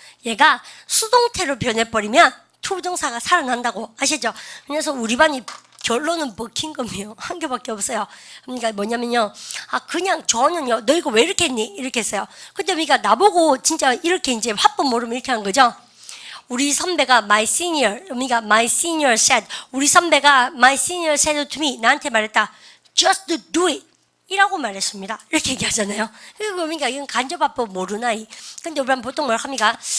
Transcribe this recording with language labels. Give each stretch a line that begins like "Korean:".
Korean: 얘가 수동태로 변해버리면 to 동사가 살아난다고 아시죠? 그래서 우리 반이 결론은 먹힌 거예요. 한 개밖에 없어요. 그러니까 뭐냐면요. 그냥 저는요. 너 이거 왜 이렇게 했니? 이렇게 했어요. 근데 우리가 나보고 진짜 이렇게 이제 화법 모르면 이렇게 한 거죠. 우리 선배가 my senior, 그러니까 my senior said, 우리 선배가
English: my senior said to me,
Korean: 나한테 말했다.
English: just do it.
Korean: 이라고 말했습니다. 이렇게 얘기하잖아요. 그러니까 이건 간접화법 모르나? 근데 우리는 보통 뭘 합니까?